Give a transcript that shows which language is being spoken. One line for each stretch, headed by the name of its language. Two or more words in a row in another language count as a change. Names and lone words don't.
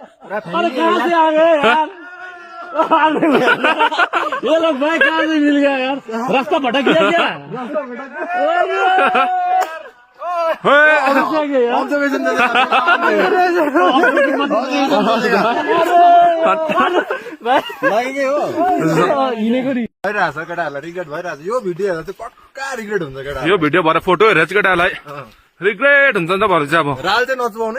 Hindi: अरे कहाँ से आ गए यार ये लोग भाई कहाँ से मिल गया यार रास्ता भटक गया क्या
Nepali: ऑब्जर्वेशन भइरहेछ केटाहरूलाई रिग्रेट भइरहेछ यो भिडियो हेर्दा चाहिँ पक्का रिग्रेट हुन्छ केटा यो भिडियो भएर फोटो हेरेर चाहिँ केटाहरूलाई रिग्रेट हुन्छ नि त भएर चाहिँ अब राल चाहिँ नचुहाउनै